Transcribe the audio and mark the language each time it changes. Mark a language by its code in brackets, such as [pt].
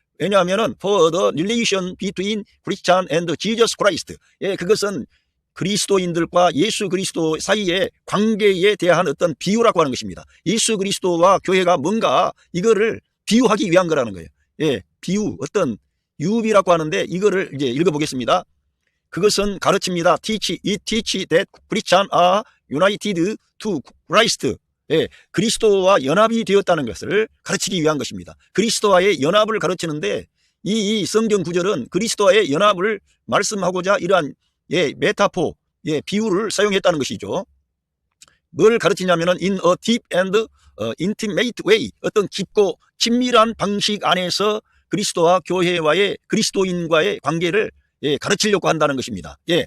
[ko] 왜냐하면은 [en] for the relation between Christian and Jesus Christ [ko] 그것은 그리스도인들과 예수 그리스도 사이의 관계에 대한 어떤 비유라고 하는 것입니다. 예수 그리스도와 교회가 뭔가 이거를 비유하기 위한 거라는 거예요. 비유 어떤 유비라고 하는데 이거를 이제 읽어보겠습니다. 그것은 가르칩니다. [en] It teach that Christians are united to Christ. [ko] 그리스도와 연합이 되었다는 것을 가르치기 위한 것입니다. 그리스도와의 연합을 가르치는데 이 성경 구절은 그리스도와의 연합을 말씀하고자 이러한 메타포, 비유를 사용했다는 것이죠. 뭘 가르치냐면은 [en] in a deep and intimate way [ko] 어떤 깊고 친밀한 방식 안에서 그리스도와 교회와의 그리스도인과의 관계를 가르치려고 한다는 것입니다.